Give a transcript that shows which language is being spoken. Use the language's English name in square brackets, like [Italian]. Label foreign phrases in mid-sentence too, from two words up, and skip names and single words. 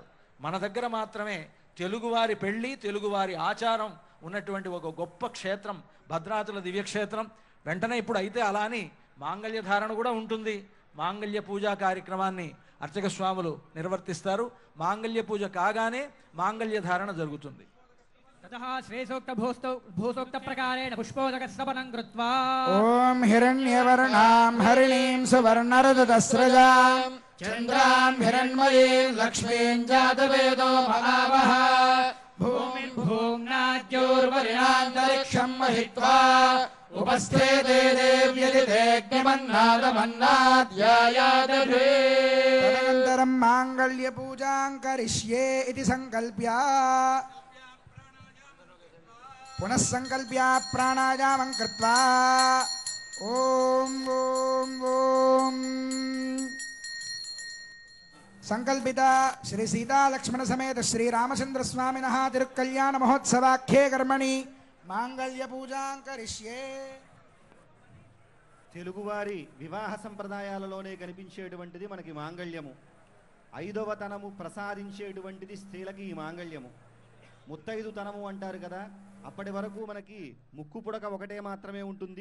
[Telugu] మన దగ్గర మాత్రమే తెలుగువారి పెళ్ళి, తెలుగువారి ఆచారం ఉన్నటువంటి ఒక గొప్ప క్షేత్రం భద్రాచల దివ్యక్షేత్రం. వెంటనే ఇప్పుడు అయితే అలా అని మాంగళ్య ధారణ కూడా ఉంటుంది. మాంగళ్య పూజా కార్యక్రమాన్ని అర్చక స్వాములు నిర్వర్తిస్తారు. మాంగళ్య పూజ కాగానే మాంగళ్య ధారణ జరుగుతుంది. [Sanskrit] ततः श्रेयसोक्त भूसोक्त प्रकारेण पुष्पोदकस्रवनं कृत्वा ఓం హిరణ్యవర్ణాం హరిణీం సువర్ణరజతస్రజాం చంద్రాం హిరణ్మయీం లక్ష్మీం జాతవేదో మహావహ భూమిం భూమ్నాద్యోర్వరిణాంతరిక్షం మహిత్వా ఉపస్థే దేవ్యదిదేగ్నిమన్నాదమన్నాధ్యాయాదఘే తదనంతరం మాంగళ్య పూజాం కరిష్యే ఇతి సంకల్ప్య पुनः संकल्प्य प्राणायामं कृत्वा ओम ओम ओम संकल्पित श्री सीता लक्ष्मण समेत श्री रामचंद्र स्वामिनः तिरुकल्याण महोत्सवाख्ये कर्मणि मांगल्य पूजां करिष्ये. [Telugu] తెలుగువారి వివాహ సంప్రదాయాలలోనే కనిపించేటువంటిది మనకి మాంగళ్యము. 5వ తనము ప్రసాదించేటువంటిది స్త్రీలకి ఈ మాంగళ్యము. ముత్తైదుతనము అంటారు కదా, అప్పటి వరకు మనకి ముక్కు పుడక ఒకటే మాత్రమే ఉంటుంది.